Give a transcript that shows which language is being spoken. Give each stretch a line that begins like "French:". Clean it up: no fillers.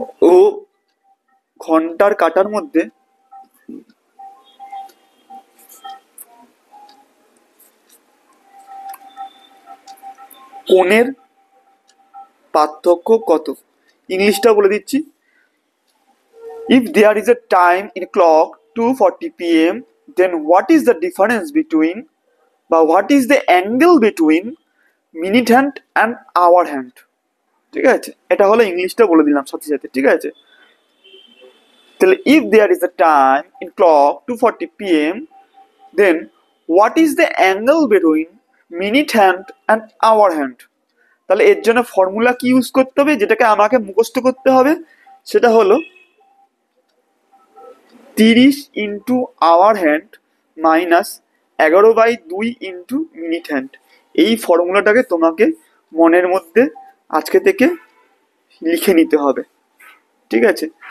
Bangla: ও ঘন্টার কাঁটার মধ্যে কোণের পার্থক্য কত? ইংলিশটা বলে দিচ্ছি।
English: If there is a time in a clock 2:40 PM, then what is the difference between, বা what is the angle between minute hand and hour hand?
Bangla: ঠিক আছে, এটা হলো ইংলিশটা বলে দিলাম সাথে সাথে, ঠিক আছে।
English: তাহলে if there is a time in clock 2:40 PM, then what is the angle between minute hand and hour hand?
Bangla: তাহলে এর জন্য ফর্মুলা কি ইউজ করতে হবে, যেটাকে আমাকে মুখস্থ করতে হবে, সেটা হলো 30 into our hand minus 11/2 into minute hand. এই ফর্মুলাটাকে তোমাকে মনের মধ্যে আজকে থেকে লিখে নিতে হবে, ঠিক আছে।